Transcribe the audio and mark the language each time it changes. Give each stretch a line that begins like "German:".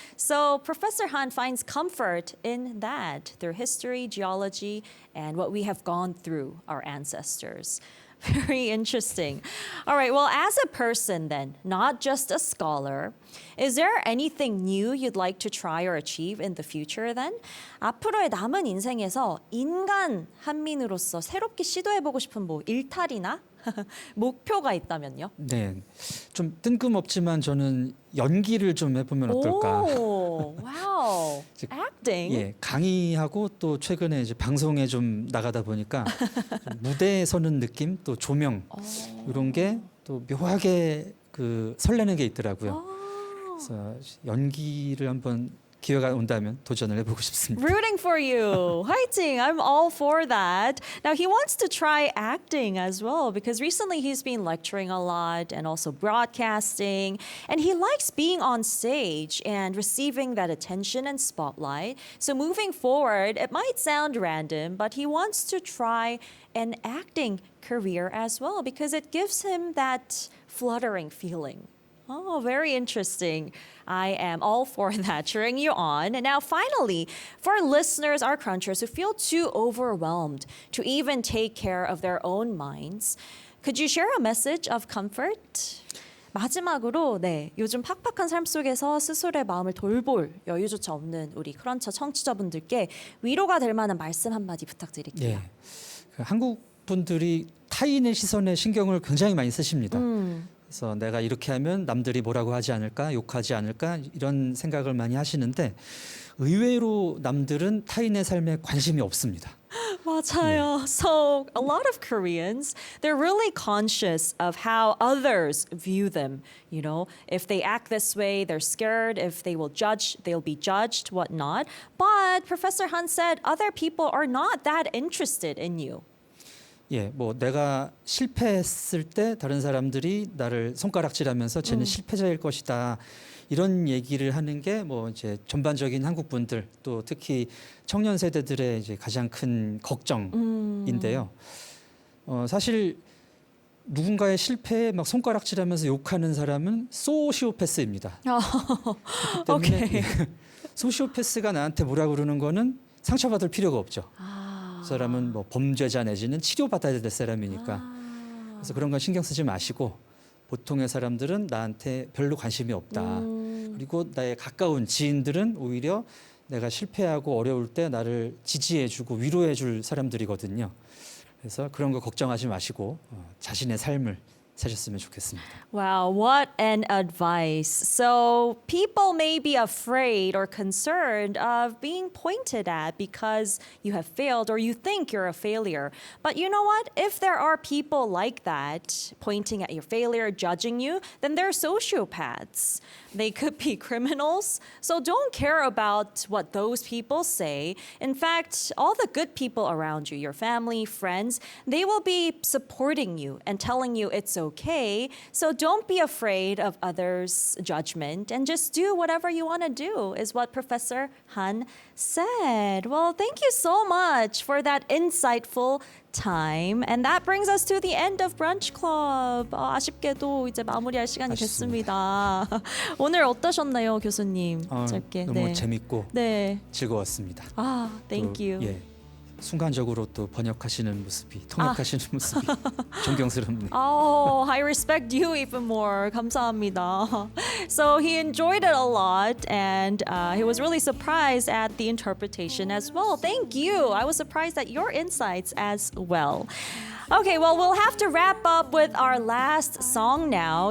English: So Professor Han finds comfort in that through history, geology, and what we have gone through, our ancestors. Very interesting. All right, well, as a person then, not just a scholar, is there anything new you'd like to try or achieve in the future then?
Korean: 앞으로의 남은 인생에서 인간 한민으로서 새롭게 시도해보고 싶은 뭐 일탈이나 목표가 있다면요? 네, 좀 뜬금없지만 저는 연기를 좀 해보면 어떨까?
English: 오, 와우. Acting?
Korean: 예, 강의하고 또 최근에 이제 방송에 좀 나가다 보니까 좀 무대에 서는 느낌, 또 조명 이런 게 또 묘하게 그 설레는 게 있더라고요. 그래서 연기를 한번 기회가 온다면 도전을 해보고 싶습니다.
English: Rooting for you. 화이팅. I'm all for that. Now he wants to try acting as well because recently he's been lecturing a lot and also broadcasting and he likes being on stage and receiving that attention and spotlight. So moving forward, it might sound random, but he wants to try an acting career as well because it gives him that fluttering feeling. Oh, very interesting. I am all for that, cheering you on. And now, finally, for our listeners, our crunchers who feel too overwhelmed to even take care of their own minds, could you share a message of comfort?
Korean: 마지막으로 네, 요즘 팍팍한 삶 속에서 스스로의 마음을 돌볼 여유조차 없는 우리 크런처 청취자분들께 위로가 될 만한 말씀 한마디 부탁드릴게요. 예, 그 한국 분들이 타인의 시선에 신경을 굉장히 많이 쓰십니다. 그래서 내가 이렇게 하면 남들이 뭐라고 하지 않을까, 욕하지 않을까 이런 생각을 많이 하시는데 의외로 남들은 타인의 삶에 관심이 없습니다. 맞아요.
English: So a lot of Koreans, they're really conscious of how others view them. You know, if they act this way, they're scared. If they will judge, they'll be judged, whatnot. But Professor Han said other people are not that interested in you.
Korean: 예, 뭐 내가 실패했을 때 다른 사람들이 나를 손가락질하면서 쟤는 실패자일 것이다. 이런 얘기를 하는 게 뭐 이제 전반적인 한국 분들 또 특히 청년 세대들의 이제 가장 큰 걱정인데요. 사실 누군가의 실패에 막 손가락질하면서 욕하는 사람은 소시오패스입니다. 그렇기 때문에 오케이. 소시오패스가 나한테 뭐라 그러는 거는 상처받을 필요가 없죠. 그 사람은 뭐 범죄자 내지는 치료받아야 될 사람이니까. 그래서 그런 건 신경 쓰지 마시고 보통의 사람들은 나한테 별로 관심이 없다. 그리고 나의 가까운 지인들은 오히려 내가 실패하고 어려울 때 나를 지지해주고 위로해줄 사람들이거든요. 그래서 그런 거 걱정하지 마시고 자신의 삶을 사셨으면 좋겠습니다.
English: Wow, what an advice. So people may be afraid or concerned of being pointed at because you have failed or you think you're a failure. But you know what? If there are people like that pointing at your failure, judging you, then they're sociopaths. They could be criminals. So don't care about what those people say. In fact, all the good people around you, your family, friends, they will be supporting you and telling you it's okay. So don't be afraid of others' judgment and just do whatever you want to do, is what Professor Han said. Well, thank you so much for that insightful time. And that brings us to the end of Brunch Club.
Korean: 아쉽게도 이제 마무리할 시간이 아쉽습니다. 됐습니다. 오늘 어떠셨나요, 교수님? 짧게. 너무 재밌고 네. 즐거웠습니다.
English: 아, thank
Korean: 또,
English: you.
Korean: 예, 순간적으로 또 번역하시는 모습이 통역하시는 모습이 존경스럽네요.
English: Oh, I respect you even more.
Korean: 감사합니다.
English: So he enjoyed it a lot and he was really surprised at the interpretation as well. Thank you. I was surprised at your insights as well. Okay, well, we'll have to wrap up with our last song now.